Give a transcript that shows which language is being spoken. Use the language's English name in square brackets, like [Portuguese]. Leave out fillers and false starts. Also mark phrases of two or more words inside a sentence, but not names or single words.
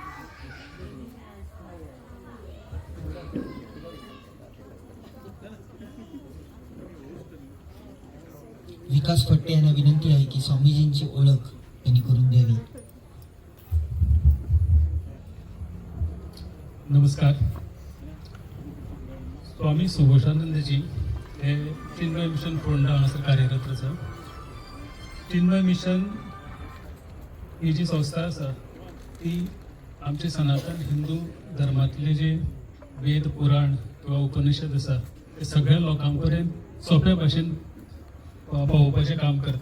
[Marathi] विकास फट्टे यांना विनंती आहे की स्वामीजींची ओळख त्यांनी करून द्यावी. नमस्कार. [Konkani] स्वामी सुघोषानंदजी हे चिन्मय मिशन फोंडा हांगासर कार्यरत आसा. चिन्मय मिशन ही जी संस्था आसा ती आमचे सनातन हिंदू धर्मातले जे वेद पुराण किंवा उपनिषद आसा ते सगळ्या लोकां पर्यंत सोप्या भाशेन पावोवपाचें काम करता.